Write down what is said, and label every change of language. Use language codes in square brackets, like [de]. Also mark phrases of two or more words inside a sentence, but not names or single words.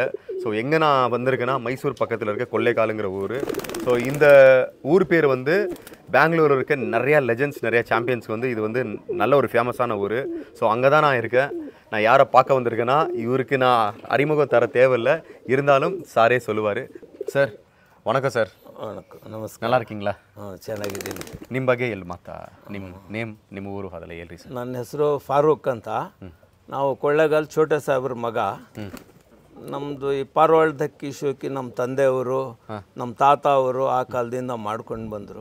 [ta] ஸோ எங்கே நான் வந்திருக்கேன்னா மைசூர் பக்கத்தில் இருக்க கொள்ளைக்காலுங்கிற ஊர். ஸோ இந்த ஊர் பேர் வந்து பெங்களூர் இருக்க நிறையா லெஜெண்ட்ஸ், நிறையா சாம்பியன்ஸ்க்கு வந்து இது வந்து நல்ல ஒரு ஃபேமஸான ஊர். ஸோ அங்கே தான் நான் இருக்கேன். நான் யாரை பார்க்க வந்திருக்கேன்னா, இவருக்கு நான் அறிமுகம் தர தேவையில்லை, இருந்தாலும் சாரே சொல்லுவார். சார் வணக்கம் சார். [kn] ನಮಸ್ಕಾರ. [ta] நல்லா இருக்கீங்களா? [kn] ಚೆನ್ನಾಗಿದ್ದೀನಿ. ನಿಮ್ಮ ಬಗ್ಗೆ ಎಲ್ಲಿ ಮಾತಾ, ನಿಮ್ಮ ನೇಮ್, ನಿಮ್ಮ ಊರು ಅದೆಲ್ಲ ಹೇಳ್ರಿ ಸರ್. ನನ್ನ ಹೆಸರು ಫಾರೂಕ್ ಅಂತ. ನಾವು ಕೊಳ್ಳೇಗಾಲ ಛೋಟೆ ಸಾಹೇಬ್ರ ಮಗ. ನಮ್ಮದು ಈ ಪಾರವಾಳದಕ್ಕಿ ಶೋಕಿ ನಮ್ಮ ತಂದೆಯವರು, ನಮ್ಮ ತಾತ ಅವರು ಆ ಕಾಲದಿಂದ ಮಾಡ್ಕೊಂಡು ಬಂದರು.